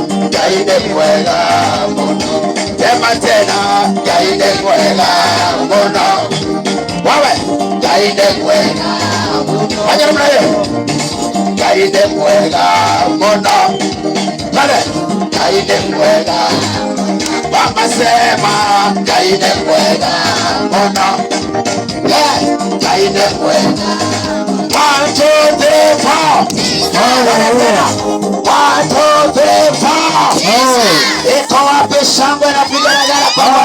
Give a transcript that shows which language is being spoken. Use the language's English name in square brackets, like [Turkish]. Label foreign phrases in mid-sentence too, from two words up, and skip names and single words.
[Kikuyu] Ngai nĩ mwega mũno. [Swahili] Tema tena, [Kikuyu] Ngai nĩ mwega mũno. Wewe, Ngai nĩ mwega mũno. [Swahili] Fanya namna hiyo. [Kikuyu] Ngai nĩ mwega mũno. Pale, Ngai nĩ mwega. [Swahili] Mama sema, [Kikuyu] Ngai nĩ mwega mũno. [English] Eh, [Swahili] kaende kwenda. [English] One, two, three, four. Hallelujah. One, two, three, four. Oh. [Swahili] Iko wapi shangwe na vigelegele kwa Bwana?